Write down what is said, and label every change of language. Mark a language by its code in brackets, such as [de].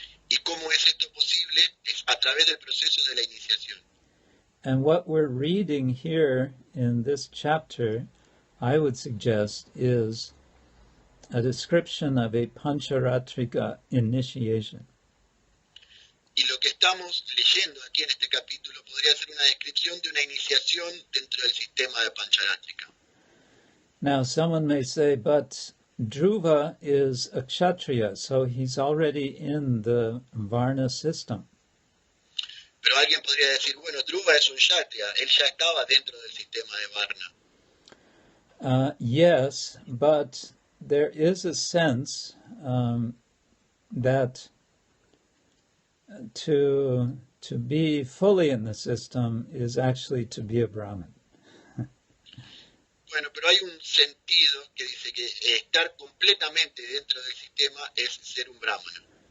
[es] ¿Y cómo es esto posible? Es a través del proceso de la iniciación. [en] And what we're reading here in this chapter, I would suggest, is a description of a Pancharatrika initiation. [es] Y lo que estamos leyendo aquí en este capítulo podría ser una descripción de una iniciación dentro del sistema de Pancharatrika. [en] Now, someone may say, but Dhruva is a Kshatriya, so he's already in the Varna system. [es] Pero alguien podría decir, bueno, Dhruva es un Kshatriya, él ya estaba dentro del sistema de Varna. [en] Yes, but there is a sense that to be fully in the system is actually to be a Brahmin. [es] Bueno, pero hay un sentido que dice que estar completamente dentro del sistema es ser un brahmana.